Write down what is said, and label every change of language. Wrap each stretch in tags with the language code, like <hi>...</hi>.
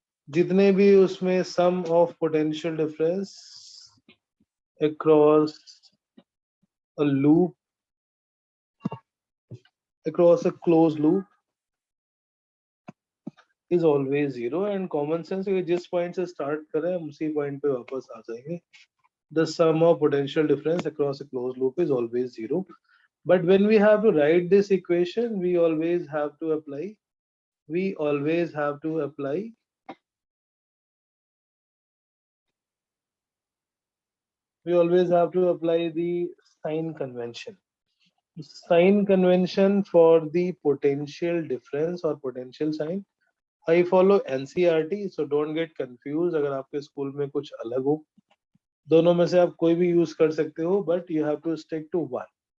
<hi>जितने भी उसमें</hi> <en>sum of potential difference across a loop, across a closed loop is always zero. And common sense</en> <hi>कि जिस point से start करें हम उसी point पे वापस आ जाएंगे.</hi> <en>The sum of potential difference across a closed loop is always zero. But when we have to write this equation, we always have to apply the sign convention. Sign convention for the potential difference or potential sign. I follow NCERT, so don't get confused.</en> <hi>अगर आपके school में कुछ अलग हो, दोनों में से आप कोई भी यूज कर सकते हो,</hi> <en>but you have to stick to one.</en>